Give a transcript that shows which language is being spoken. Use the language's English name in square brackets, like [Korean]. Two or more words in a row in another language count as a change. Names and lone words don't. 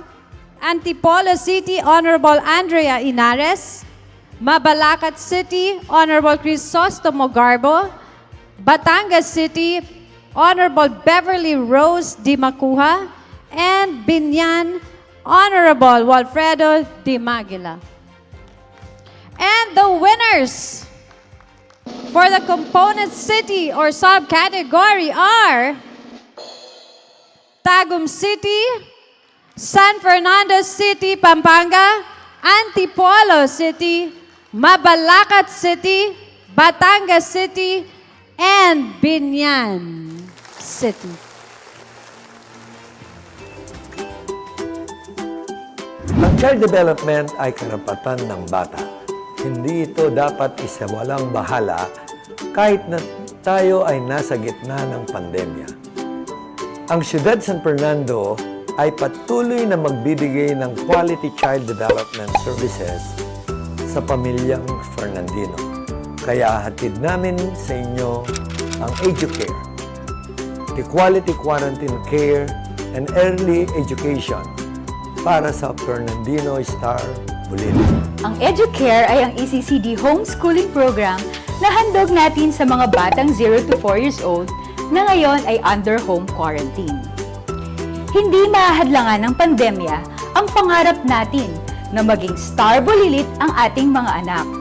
[English] Antipolo City, Honorable Andrea Inares. Mabalacat City, Honorable Crisostomo Garbo. Batangas City, Honorable Beverly Rose Di Macuja. And Binyan, Honorable Walfredo Di Magila. And the winners for the component city or subcategory are Tagum City, San Fernando City, Pampanga, Antipolo City, Mabalacat City, Batangas City, and Binyan City. [Filipino] Ang [English] child development [Filipino] ay karapatan ng bata. Hindi ito dapat isawalang bahala kahit na tayo ay nasa gitna ng pandemya. Ang Siyudad San Fernando ay patuloy na magbibigay ng [English] quality child development services [Filipino] sa pamilyang Fernandino. Kaya hatid namin sa inyo ang Educare, [English] the quality quarantine care and early education [Filipino] para sa Fernandino Star Bulili. Ang Educare ay ang [English] ECCD homeschooling program [Filipino] na handog natin sa mga batang [English] 0 to 4 years old [Filipino] na ngayon ay [English] under home quarantine. [Filipino] Hindi mahadlangan ng pandemya ang pangarap natin na maging star bulilit ang ating mga anak.